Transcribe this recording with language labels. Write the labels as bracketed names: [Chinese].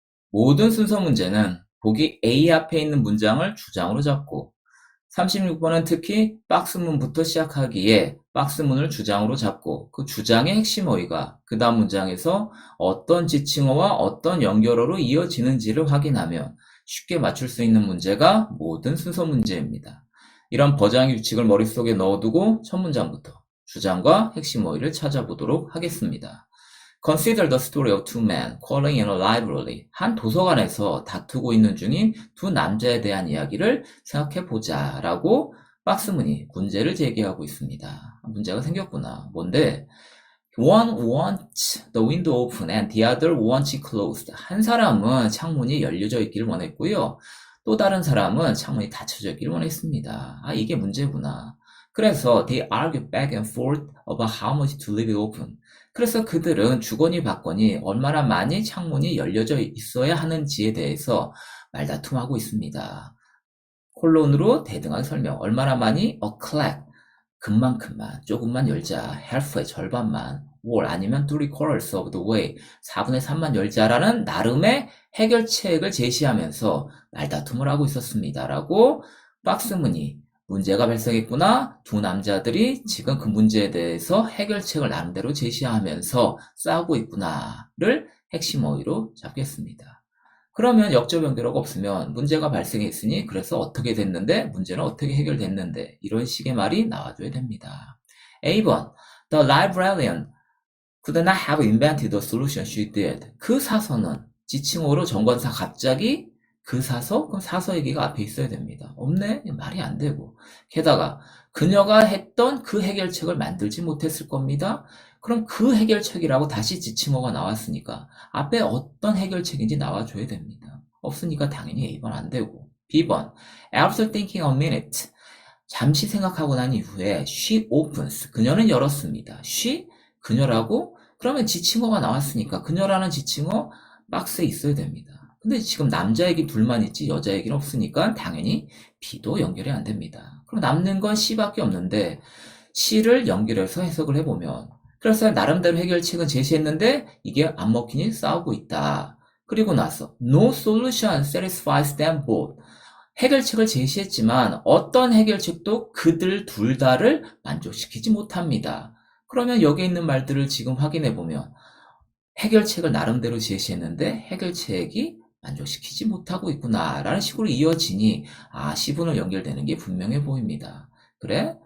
[Korean] 모든 순서 문제는 보기 A 앞에 있는 문장을 주장으로 잡고 36번은 특히 박스문부터 시작하기에 박스문을 주장으로 잡고 그 주장의 핵심 어휘가 그 다음 문장에서 어떤 지칭어와 어떤 연결어로 이어지는지를 확인하면 쉽게 맞출 수 있는 문제가 모든 순서 문제입니다. 이런 버장의 규칙을 머릿속에 넣어두고 첫 문장부터 주장과 핵심 어휘를 찾아보도록 하겠습니다. [English] Consider the story of two men quarreling in a library. [Korean] 한 도서관에서 다투고 있는 중인 두 남자에 대한 이야기를 생각해보자 라고 박스문이 문제를 제기하고 있습니다. 문제가 생겼구나. 뭔데? [English] One wants the window open and the other wants it closed. [Korean] 한 사람은 창문이 열려져 있기를 원했고요. 또 다른 사람은 창문이 닫혀져 있기를 원했습니다. 이게 문제구나. 그래서 [English] they argue back and forth about how much to leave it open. [Korean] 그래서 그들은 주거니 받거니 얼마나 많이 창문이 열려져 있어야 하는지에 대해서 말다툼하고 있습니다. 콜론으로 대등하게 설명. 얼마나 많이? [English] A clack. [Korean] 금만큼만, 조금만 열자. half의 절반만. [English] or [Korean] 아니면 [English] 3/4 of the way. [Korean] 4분의 3만 열자라는 나름의 해결책을 제시하면서 말다툼을 하고 있었습니다. 라고 박스문이 문제가 발생했구나. 두 남자들이 지금 그 문제에 대해서 해결책을 나름대로 제시하면서 싸우고 있구나를 핵심 어휘로 잡겠습니다. 그러면 역적 연결어가 없으면 문제가 발생했으니 그래서 어떻게 됐는데 문제는 어떻게 해결됐는데 이런 식의 말이 나와줘야 됩니다. [English] A번 The librarian could not have invented the solution she did. [Korean] 그 사서는 지칭어로 정관사 갑자기 그 사서? 그럼 사서 얘기가 앞에 있어야 됩니다. 없네? 말이 안 되고. 게다가 그녀가 했던 그 해결책을 만들지 못했을 겁니다. 그럼 그 해결책이라고 다시 지칭어가 나왔으니까 앞에 어떤 해결책인지 나와줘야 됩니다. 없으니까 당연히 A번 안 되고. B번 [English] After thinking a minute [Korean] 잠시 생각하고 난 이후에 [English] she opens [Korean] 그녀는 열었습니다. she 그녀라고? 그러면 지칭어가 나왔으니까 그녀라는 지칭어 박스에 있어야 됩니다. 근데 지금 남자 얘기 둘만 있지 여자 얘기는 없으니까 당연히 B도 연결이 안 됩니다. 그럼 남는 건 C밖에 없는데 C를 연결해서 해석을 해보면 그래서 나름대로 해결책은 제시했는데 이게 안 먹히니 싸우고 있다. 그리고 나서 [English] No solution satisfies them both. [Korean] 해결책을 제시했지만 어떤 해결책도 그들 둘 다를 만족시키지 못합니다. 그러면 여기 있는 말들을 지금 확인해보면 해결책을 나름대로 제시했는데 해결책이 만족시키지 못하고 있구나 라는 식으로 이어지니 C분을 연결되는 게 분명해 보입니다. 그래?